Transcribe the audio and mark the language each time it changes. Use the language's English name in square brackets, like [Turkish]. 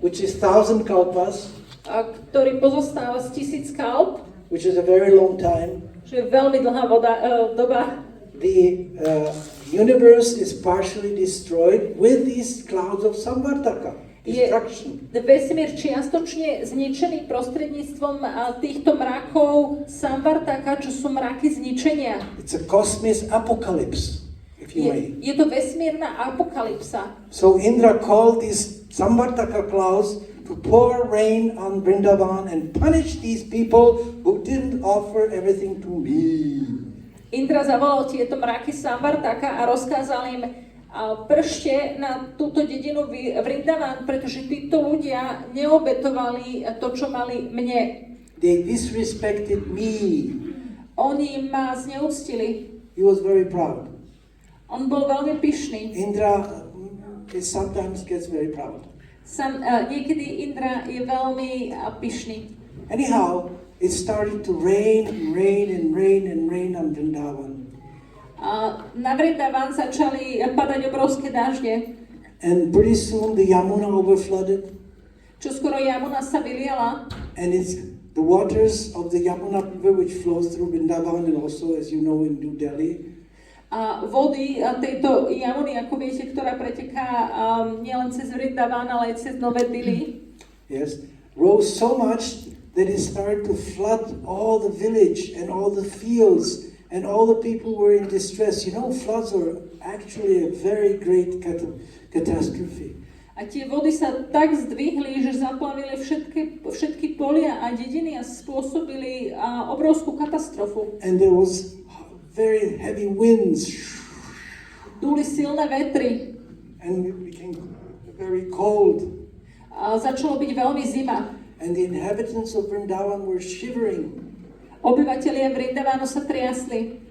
[English] which is 1,000 kalpas, [Slovak] ktorý pozostáva z 1000 kalp, [English] which is a very long time, [Slovak] že je veľmi dlhá doba, [English] the universe is partially destroyed with these clouds of Samvartaka, destruction. [Slovak] je vesmír čiastočne zničený prostredníctvom týchto mrakov Samvartaka, čo sú mraky zničenia. [English] It's a cosmic apocalypse, if you may. [Slovak] Je to vesmírna apokalypsa. [English] So Indra called these Samvartaka clouds to pour rain on Vrindavan and punish these people who didn't offer everything to me. [Slovak] Indra zavolal tieto mraky Samvartaka a rozkázal im pršte na túto dedinu Vrindavan, pretože títo ľudia neobetovali to, čo mali mne. [English] They disrespected me. [Slovak] Oni ma zneúctili. [English] He was very proud. [Slovak] On bol veľmi pyšný. [English] Indra sometimes gets very proud. [Slovak] Niekedy Indra je veľmi pyšný. [English] Anyhow, it started to rain on Vrindavan. [Slovak] Na Vrindavan začali padať obrovské dažde. [English] And pretty soon the Yamuna overflooded. [Slovak] Čoskoro Yamuna sa vyliala. [English] And it's the waters of the Yamuna river which flows through Vrindavan and also, as you know, in New Delhi. [Slovak] A vody tejto Yamuny, ako viete, ktorá preteká nielen cez Vrindavan, ale aj cez Nové Dili. [English] Yes, rose so much that it started to flood all the village and all the fields, and all the people were in distress. You know, floods are actually a very great catastrophe. [Slovak] A tie vody sa tak zdvihli, že zaplavili všetky polia a dediny a spôsobili obrovskú katastrofu. [English] And there was very heavy winds. [Slovak] Dúli silné vetry. [English] And it became very cold. [Slovak] A začalo byť veľmi zima. [English] And the inhabitants of Vrindavan were shivering. [Slovak] Obyvatelia Vrindavánu sa triasli.